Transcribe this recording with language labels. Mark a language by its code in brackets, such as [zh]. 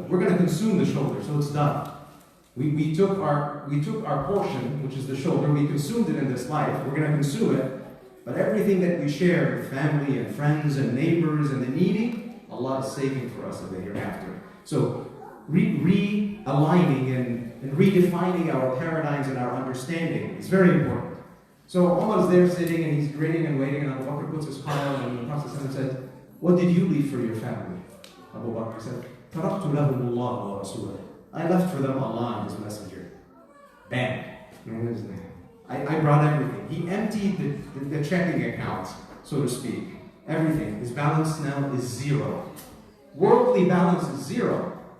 [en] We're going to consume the shoulder, so it's done. We took our portion, which is the shoulder, we consumed it in this life, we're going to consume it, but everything that we share with family and friends and neighbors and the needy, Allah is saving for us in the hereafter. So, realigning and redefining our paradigms and our understanding is very important. So Umar is there sitting and he's grinning and waiting, and Abu Bakr puts his pile, and the Prophet said, what did you leave for your family? Abu Bakr said, [ar] تَرَقْتُ لَهُمُ اللَّهُ وَرَسُولَهُ. [en] I left for them Allah and His Messenger. Bam. I brought everything. He emptied the checking account, so to speak. Everything. His balance now is 0. Worldly balance is 0.